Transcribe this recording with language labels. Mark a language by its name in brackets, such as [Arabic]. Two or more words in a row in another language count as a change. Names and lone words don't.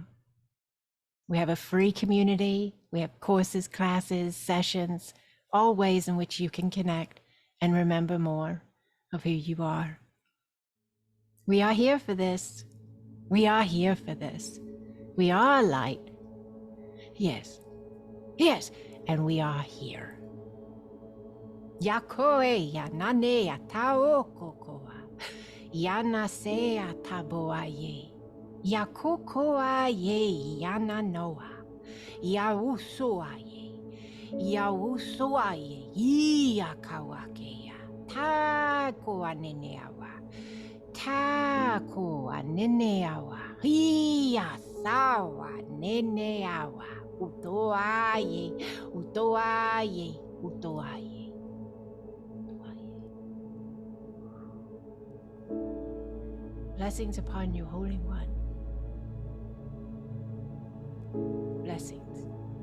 [English] We have a free community. We have courses, classes, sessions, all ways in which you can connect and remember more of who you are. We are here for this. We are here for this. We are light. Yes. Yes. And we are here. Yakoe ya nane ya tao kokoa. Yana se ya taboa ye. Yakokoa ye yana noa. Ya usoa ye. Ya usoa ye. Ia kawake ya. Ta koa neneawa. Takoa neneawa. Ia sawa neneawa. Utoaye. Utoaye. Utoaye. Blessings upon you, Holy One. Blessings.